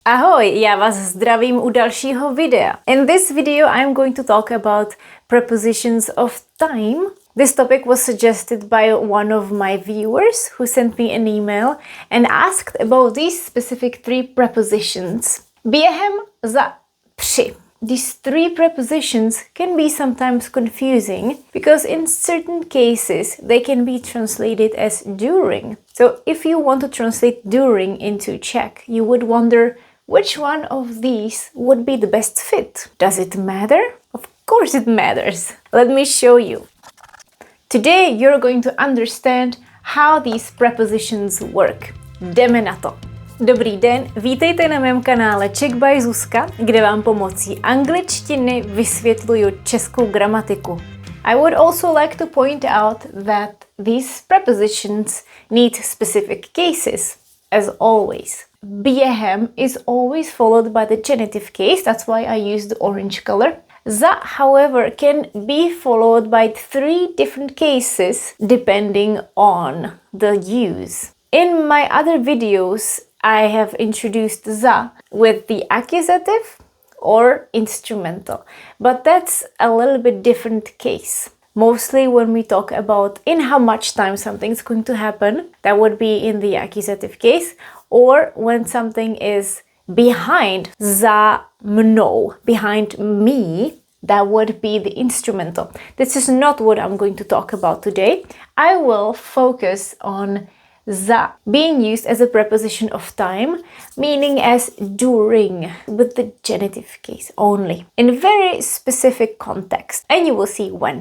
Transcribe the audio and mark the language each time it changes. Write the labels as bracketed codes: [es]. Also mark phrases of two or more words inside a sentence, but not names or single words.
[cs] Ahoj, já vás zdravím u dalšího videa. [en] In this video I'm going to talk about prepositions of time. This topic was suggested by one of my viewers who sent me an email and asked about these specific three prepositions. Během, za, při. These three prepositions can be sometimes confusing because in certain cases they can be translated as during. So if you want to translate during into Czech, you would wonder which one of these would be the best fit. Does it matter? Of course it matters. Let me show you. Today you're going to understand how these prepositions work. [cs] Jdeme na to. Dobrý den, vítejte na mém kanále Czech by Zuzka, kde vám pomocí angličtiny vysvětluju českou gramatiku. [en] I would also like to point out that these prepositions need specific cases, as always. Během is always followed by the genitive case, that's why I use the orange color. Za, however, can be followed by three different cases depending on the use. In my other videos, I have introduced za with the accusative or instrumental, but that's a little bit different case. Mostly when we talk about in how much time something's going to happen, that would be in the accusative case, or when something is behind, [cs] za mnou, [en] behind me, that would be the instrumental. This is not what I'm going to talk about today. I will focus on za being used as a preposition of time, meaning as during, with the genitive case only, in very specific context, and you will see when.